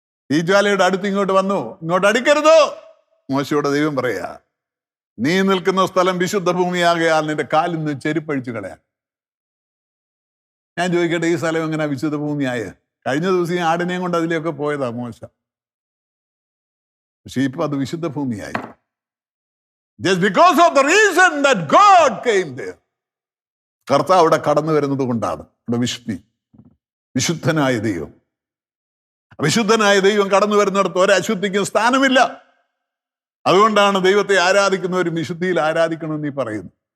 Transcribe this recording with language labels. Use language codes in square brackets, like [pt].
[ml] ഈ ജ്വാലയുടെ അടുത്ത് ഇങ്ങോട്ട് വന്നു, ഇങ്ങോട്ട് അടുക്കരുതോ. മോശയോട് ദൈവം പറയാ, നീ നിൽക്കുന്ന സ്ഥലം വിശുദ്ധ ഭൂമിയാകയാൽ നിന്റെ കാലിൽ നിന്ന് ചെരുപ്പഴിച്ചു കളയാൻ. ഞാൻ ചോദിക്കട്ടെ, ഈ സ്ഥലം എങ്ങനെ വിശുദ്ധ ഭൂമിയായ? കഴിഞ്ഞ ദിവസം ഈ ആടിനെയും കൊണ്ട് അതിലേക്ക് പോയതാ മോശ. പക്ഷെ ഇപ്പൊ അത് വിശുദ്ധ ഭൂമിയായി. [en] Just because of the reason that God came there. [ml] കർത്താവ് അവിടെ കടന്നു വരുന്നത് കൊണ്ടാണ് അവിടെ വിശുദ്ധി. വിശുദ്ധനായ ദൈവം, വിശുദ്ധനായ ദൈവം കടന്നു വരുന്നിടത്ത് ഒരശുദ്ധിക്കും സ്ഥാനമില്ല. അതുകൊണ്ടാണ് ദൈവത്തെ ആരാധിക്കുന്നവർ വിശുദ്ധിയിൽ ആരാധിക്കണമെന്ന് ഈ പറയുന്നു.